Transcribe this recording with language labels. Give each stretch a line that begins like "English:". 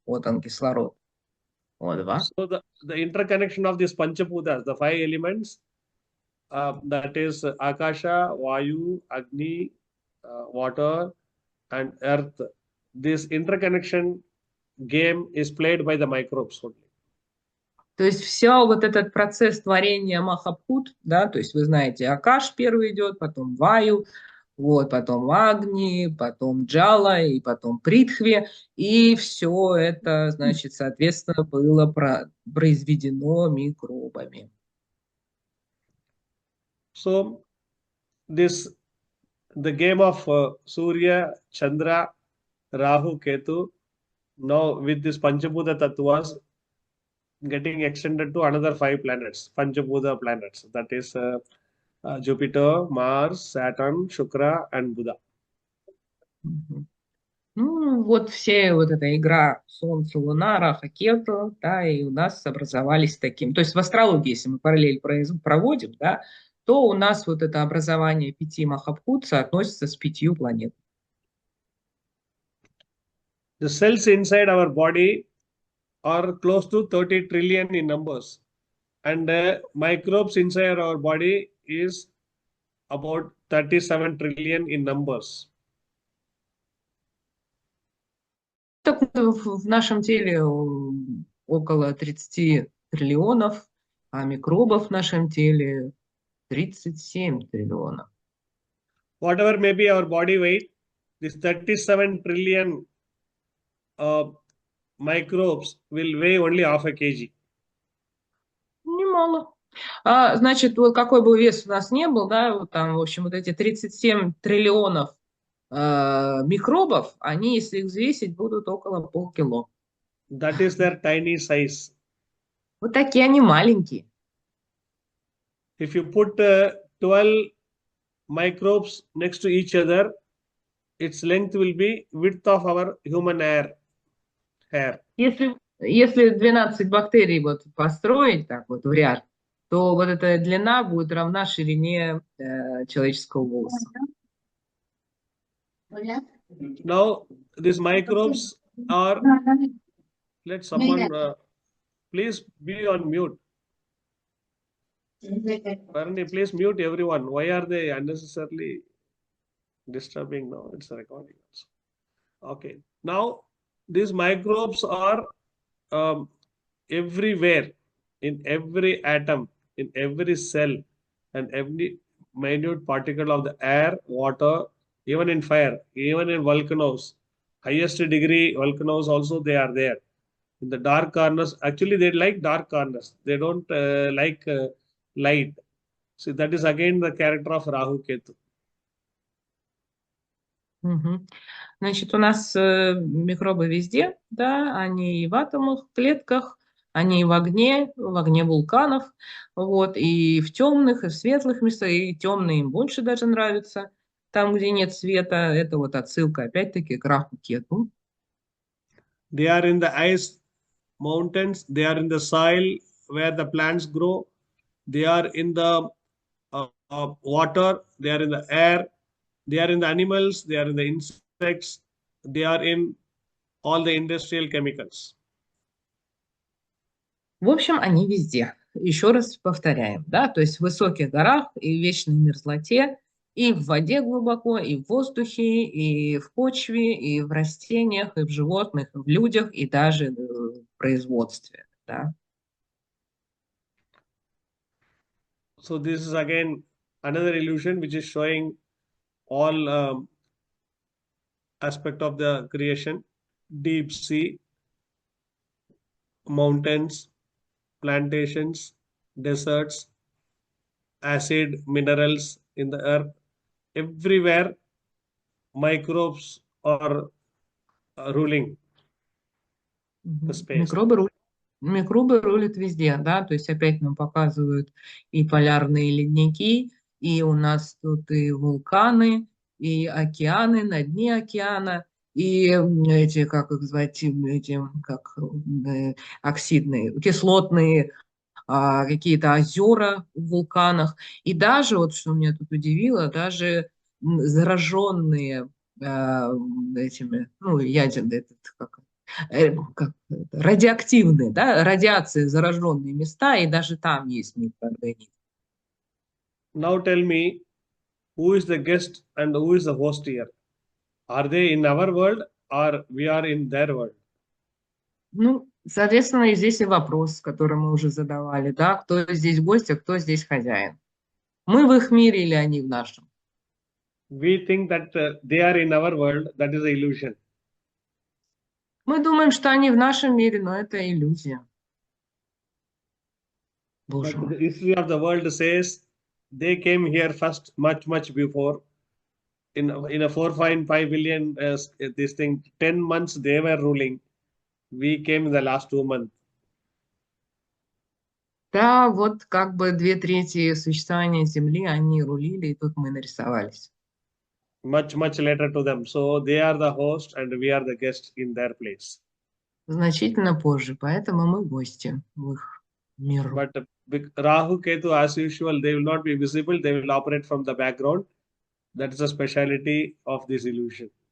Russian: Вот он, кислород. O2.
English: So the interconnection of these Panchabhutas, the 5 elements, that is Akasha, Vayu, Agni, water, and earth. This interconnection game is played by the microbes only.
Russian: То есть все вот этот процесс творения Махабхут, да, то есть вы знаете, Акаш первый идет, потом Ваю, вот, потом Агни, потом Джала и потом Притхви, и все это, значит, соответственно, было произведено микробами.
English: So the game of Surya, Chandra, Rahu, Ketu, now with this Panchabhuta Tattvas, getting extended to another 5 planets, Panchabhuta planets. That is Jupiter, Mars, Saturn, Shukra, and Buddha. Мгм.
Russian: Ну, вот все вот эта игра Солнце, Луна, Раха, Кету, да, и у нас образовались таким. То есть в астрологии, если мы параллель проводим, да, то у нас вот это образование 5 Махабхут относится с 5 планетами.
English: The cells inside our body are close to 30 trillion in numbers, and microbes inside our body is about 37 trillion in numbers.
Russian: Так в нашем теле около 30 триллионов, а микробов в нашем теле 37 триллионов.
English: Whatever may be our body weight, this 37 trillion microbes will weigh only half a kg.
Russian: Немало. Значит, вот какой бы вес у нас не был, да, вот там, в общем, вот эти 37 триллионов микробов, они, если их взвесить, будут около полкило.
English: That is their tiny size.
Russian: Вот такие они маленькие.
English: If you put 12 microbes next to each other, its length will be width of our human hair.
Russian: Если 12 бактерий вот построить так вот в ряд, то вот эта длина будет равна ширине человеческого волоса.
English: Now, these microbes are, let someone, please be on mute. Parani, please mute everyone. Why are they unnecessarily disturbing now? It's a recording also. Okay. Now, these microbes are everywhere, in every atom, in every cell, and every minute particle of the air, water, even in fire, even in volcanoes. Highest degree volcanoes also they are there. In the dark corners, actually they like dark corners. They don't like light. So that is again the character of Rahu Ketu. Мгм.
Russian: Значит, у нас микробы везде, да, они и в атомах, клетках, они и в огне вулканов, вот, и в темных, и в светлых местах, и темные им больше даже нравятся. Там, где нет света, это вот отсылка опять-таки к Раху Кету.
English: They are in the ice mountains, they are in the soil where the plants grow, they are in the water, they are in the air, they are in the animals, they are in the insects, they are in all the industrial chemicals.
Russian: В общем, они везде. Еще раз повторяем, да, то есть в высоких горах и в вечной мерзлоте, и в воде глубоко, и в воздухе, и в почве, и в растениях, и в животных, и в людях, и даже в производстве, да.
English: So this is again another illusion which is showing all aspect of the creation: deep sea, mountains, plantations, deserts, acid, minerals in the earth. Everywhere microbes are ruling the space.
Russian: Микробы рулят везде, да, то есть опять нам показывают и полярные ледники, и у нас тут и вулканы, и океаны, на дне океана, и эти, как их звать, эти, как оксидные, кислотные какие-то озера в вулканах. И даже, вот что меня тут удивило, даже зараженные этими, ну, ядерные, как радиоактивные, да, радиации зараженные места, и даже там есть микроорганизмы.
English: Now tell me, who is the guest and who is the host here? Are they in our world or we are in their world?
Russian: Ну, соответственно, и здесь и вопрос, который мы уже задавали, да, кто здесь гость, а кто здесь хозяин. Мы в их мире или они в нашем?
English: We think that they are in our world. That is an illusion.
Russian: Мы думаем, что они в нашем мире, но это иллюзия.
English: But the history of the world says they came here first, much before. In a 4.5 billion this thing, 10 months they were ruling. We came in the last 2 months.
Russian: Да, вот как бы 2/3 существования Земли они рулили, и тут мы нарисовались.
English: Much later to them. So they are the host and we are the guest in their place.
Russian: Значительно позже, поэтому мы гости в их мир.
English: But Rahu, Ketu, as usual, they will not be visible. They will operate from the background. That is the speciality of this illusion.